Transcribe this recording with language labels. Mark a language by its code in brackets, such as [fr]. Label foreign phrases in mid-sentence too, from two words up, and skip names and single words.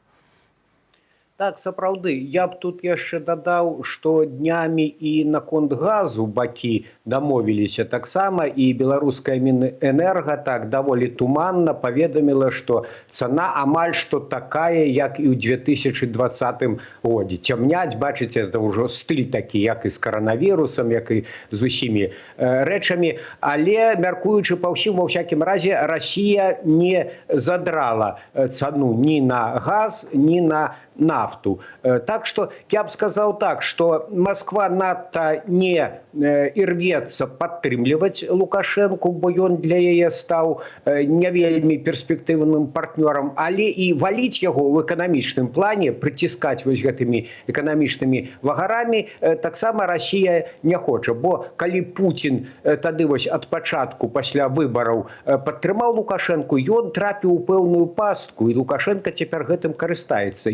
[be] Так, сапраўды, я б тут яшчэ дадаў, што днямі і наконт газу бакі дамовіліся таксама, і беларуская Мінэнерга так даволі туманна паведаміла, што цана амаль што такая, як і ў 2020 годзе. Цямняць, бачыце, это ўжо стыль такі, як і з каранавірусам, як і з усімі рэчамі, але, мяркуючы па ўсім, ва ўсякім разе, Расія не задрала цану ні на газ, ні на нафту. [ru] Так что я бы сказал так, что [be] Москва надто не ірвецца падтрымліваць Лукашенку, бо ён для яе стаў не вельмі перспектыўным партнёрам, але і валіць яго ў эканамічным плане, прыціскаць вось гэтымі эканамічнымі вагарамі таксама Расія не хоча, бо калі Путін тады вось ад пачатку пасля выбараў падтрымаў Лукашенку, ён трапіў у пэўную пастку, і Лукашенко цяпер гэтым карыстаецца.